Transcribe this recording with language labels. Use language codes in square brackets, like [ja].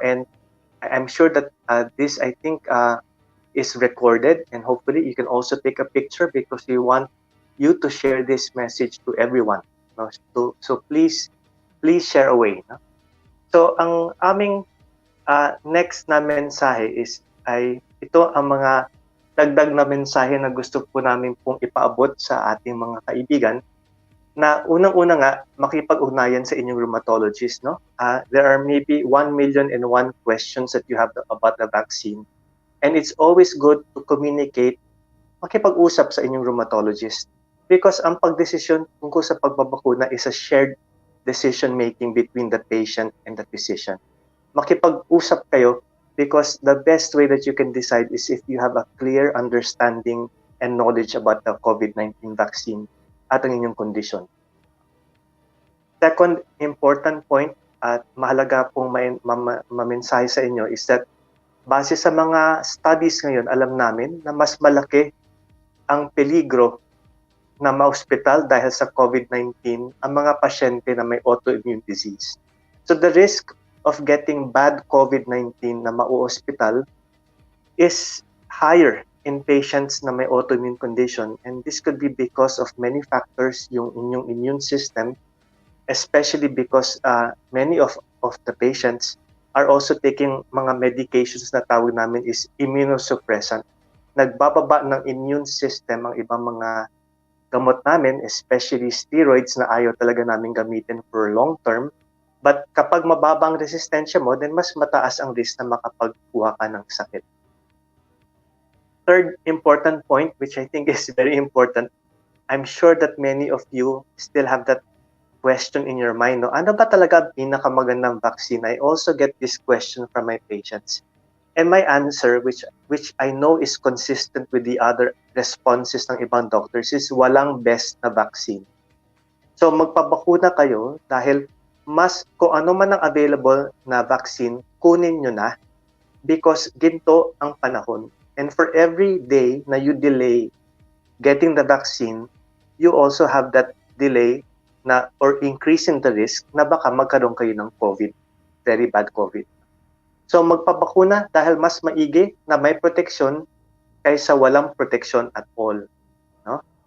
[en] And I'm sure that this, I think, is recorded, and hopefully you can also take a picture because we want you to share this message to everyone. No? So please share away. No? [tl] So ang aming next na mensahe is ito ang mga dagdag na mensahe na gusto po namin pong ipaabot sa ating mga kaibigan, na unang-una nga makipag-ugnayan sa inyong rheumatologist, no? [en] There are maybe 1,000,001 questions that you have about the vaccine, and it's always good to communicate, [tl] makipag-usap sa inyong rheumatologist, [en] because ang pagdesisyon tungkol sa pagbabakuna is a shared decision making between the patient and the physician. [tl] Makipag-usap kayo, [en] because the best way that you can decide is if you have a clear understanding and knowledge about the COVID-19 vaccine [tl] at ang inyong kondisyon. [en] Second important point [tl] at mahalaga pong mamensahe sa inyo is that base sa mga studies ngayon, alam namin na mas malaki ang peligro na ma-hospital dahil sa COVID-19 ang mga pasyente na may autoimmune disease. [en] So the risk of getting bad COVID-19 [tl] na ma-hospital [en] is higher in patients [tl] na may autoimmune condition, [en] and this could be because of many factors, yung inyong immune system, especially because many of the patients are also taking [tl] mga medications na tawag namin [en] is immunosuppressant. [tl] Nagbababa ng immune system ang ibang mga gamot namin, especially steroids na ayaw talaga namin gamitin for long term. But kapag mababang resistensya mo, then mas mataas ang risk na makapagkuha ka ng sakit. [en] Third important point, which I think is very important, I'm sure that many of you still have that question in your mind, no? [tl] Ano ba talaga ang pinakamagandang vaccine? [en] I also get this question from my patients. And my answer, which I know is consistent with the other responses [tl] ng ibang doctors, is walang best na vaccine. So magpabakuna kayo dahil kung ano man ang available na vaccine, kunin nyo na, because ginto ang panahon. [en] And for every day na you delay getting the vaccine, you also have that delay na or increase in the risk [tl] na baka magkaroon kayo ng [en] COVID, very bad COVID. [tl] So magpabakuna dahil mas maigi na may protection kaysa walang protection at all. No?